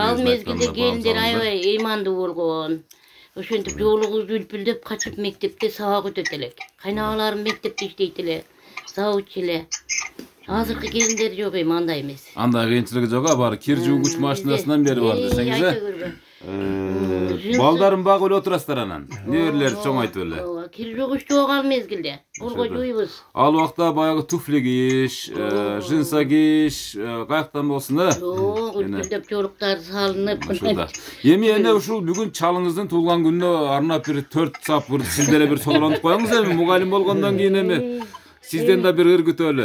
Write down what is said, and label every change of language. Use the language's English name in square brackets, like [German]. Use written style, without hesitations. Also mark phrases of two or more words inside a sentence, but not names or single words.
[Kyrgyz] ал мезгилде келиндер аябай ыймандуу болгон. Ошентип жолугу зүлпүлдөп качып мектепте сабак өтөт элек. Кайнагаларым мектепте иштейт эле, завуч эле. Азыркы келиндер жок эми андай эмес. Андай кыйынчылыгы жок, баары кир жуугуч машинасынан бери бар десеңиз. Балдарым багып эле отурасыздар анан. Неберелер чоңойтуп эле. Кири жок иш жок ал мезгилде. Олго жуубуз. Ал убакта баягы туфли кийиш, джинса кийиш, каяктан болсун да? Жок, үлгүлдөп жоруктар салынып. Ушунда. Эми эне ушул бүгүн чалыңыздын туулган күнүнө арнап бир 4 сап бир сиздере бир сололонуп коюңуз эми мугалим болгондон кийин эми сизден да бир ыргытөлү.